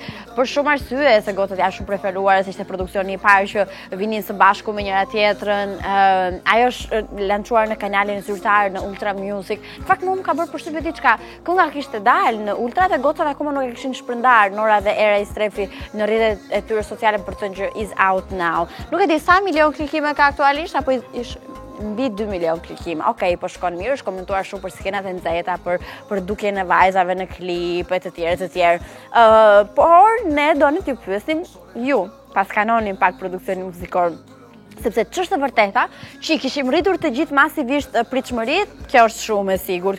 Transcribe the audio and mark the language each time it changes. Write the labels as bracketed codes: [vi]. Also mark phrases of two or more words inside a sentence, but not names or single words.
[sq] Për shumë arsye, se gotët janë shumë preferuar, se ishte produksioni i parë që vinin së bashku me njëra tjetrën. Ajo është lançuar në kanalin zyrtar në Ultra Music. Në fakt më ka bërë përshtypje diçka. Kënga kishte dalë në Ultra dhe gocat akoma nuk e kishin shpërndar Nora dhe Era i Strefi në rrjetet e tyre sociale për të thënë që [en] is out now. [sq] Nuk e di sa milion klikime ka aktualisht, apo mbi 2 milion klikime. Okej, po shkon mirë, është komentuar shumë për skenat e nxehta, për dukjen e vajzave në klip e të tjerë. Por ne donim t'ju pyesim ju, pas kanonin pak produksionin muzikor, sepse ç'është e vërteta që i kishim rritur të gjithë masivisht pritshmëritë, kjo është shumë e sigurt.